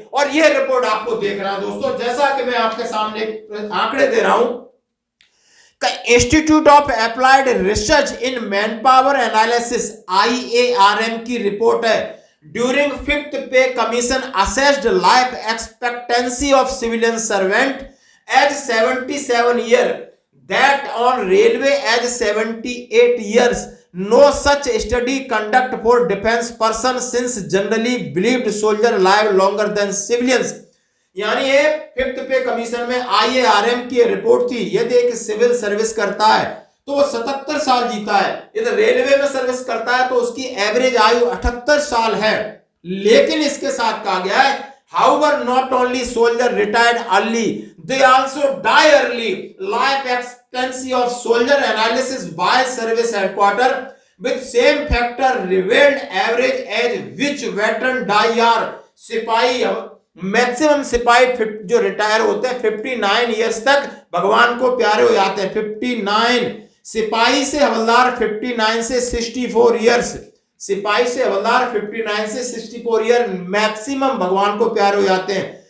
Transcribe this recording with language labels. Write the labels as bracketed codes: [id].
[hi] और यह रिपोर्ट आपको देख रहा है दोस्तों, जैसा कि मैं आपके सामने आंकड़े दे रहा हूं, institute of applied research in man power analysis IARM की रिपोर्ट है। [en] During 5th pay commission assessed life expectancy of civilian servant as 77 year, that on railway as 78 years. No such study conduct for defense person since generally believed soldier live longer than civilians. [hi] यानी ये 5th पे commission में IARM की report थी। यदि एक civil service करता है तो वो 77 साल जीता है, यदि रेलवे में सर्विस करता है तो उसकी एवरेज आयु 78 साल है। लेकिन इसके साथ कहा गया है, [en] however, not only soldier retired early, they also die early. Life expectancy of soldier analysis by service headquarter with same factor revealed average age which veteran die are. [hi] सिपाही मैक्सिमम सिपाही जो रिटायर होते हैं 59 ईयर्स तक भगवान को प्यारे हो जाते हैं। 59 सिपाही से हवलदार 59 से 64 ईयर्स, सिपाही से हवलदार 59 से 64 ईयर मैक्सिमम भगवान को प्यारे हो जाते हैं।